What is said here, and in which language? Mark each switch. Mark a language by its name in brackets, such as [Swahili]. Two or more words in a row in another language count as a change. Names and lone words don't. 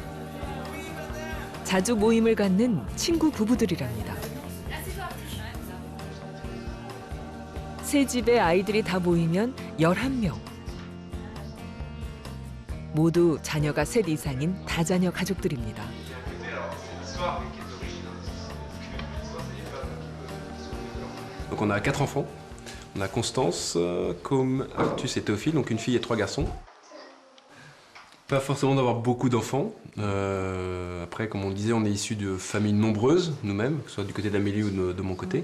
[Korean] 자주 모임을 갖는 친구 부부들이랍니다. 세 집의 아이들이 다 모이면 11명. 모두 자녀가 셋 이상인 다자녀 가족들입니다. [French] Donc on a 4 enfants. On a Constance, Com, Artus et Théophile, donc une fille et 3 garçons. Pas forcément d'avoir beaucoup d'enfants. Après, comme on le disait, on est issus de familles nombreuses, nous-mêmes, que ce soit du côté d'Amélie ou de mon côté.